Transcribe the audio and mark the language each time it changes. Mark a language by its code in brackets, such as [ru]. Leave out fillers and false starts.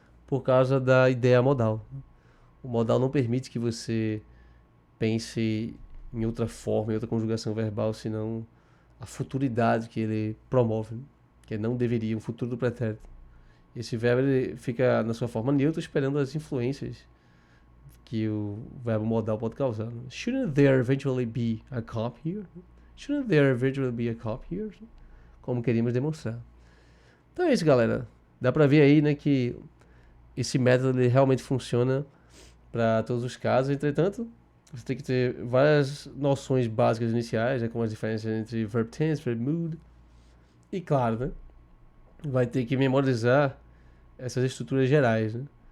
[pt] Por causa da ideia modal. O modal não permite que você pense em outra forma, em outra conjugação verbal, senão a futuridade que ele promove, né? Que não deveria, um futuro do pretérito. Esse verbo ele fica na sua forma neutra, esperando as influências que o verbo modal pode causar. Né? [en] Shouldn't there eventually be a cop here? Shouldn't there eventually be a cop here? [pt] Como queríamos demonstrar. Então é isso, galera. Dá pra ver aí, né, que esse método ele realmente funciona para todos os casos. Entretanto, você tem que ter várias noções básicas iniciais, né, como as diferenças entre verb tense, verb mood. E claro, né, vai ter que memorizar essas estruturas gerais, né?